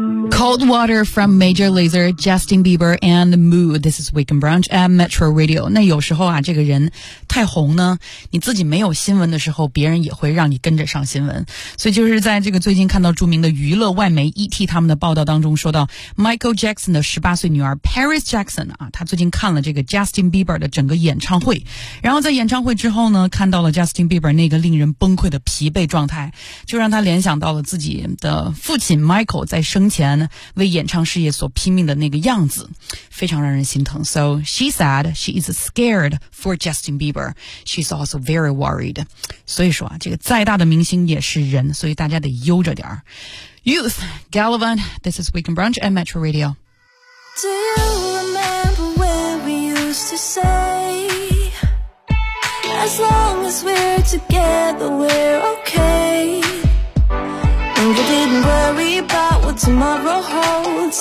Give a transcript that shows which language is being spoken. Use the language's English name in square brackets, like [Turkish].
[English] Cold Water from Major Lazer, Justin Bieber and Mood. This is Week and Brunch at Metro Radio. [Chinese] 那有时候啊，这个人太红呢，你自己没有新闻的时候，别人也会让你跟着上新闻。所以就是在这个最近看到著名的娱乐外媒 ET 他们的报道当中说到 Michael Jackson 的18岁女儿 Paris Jackson 啊，她最近看了这个 Justin Bieber 的整个演唱会，然后在演唱会之后呢，看到了 Justin Bieber 那个令人崩溃的疲惫状态，就让她联想到了自己的父亲 Michael 在生前为演唱事业所拼命的那个样子，非常让人心疼。 [English] So she said she is scared for Justin Bieber. She's also very worried. [Chinese] 所以说啊，这个再大的明星也是人，所以大家得悠着点。 [English] Youth, Galavan, this is Weekend Brunch at Metro Radio. Do you remember when we used to say as long as we're together we're okayWe didn't worry about what tomorrow holds.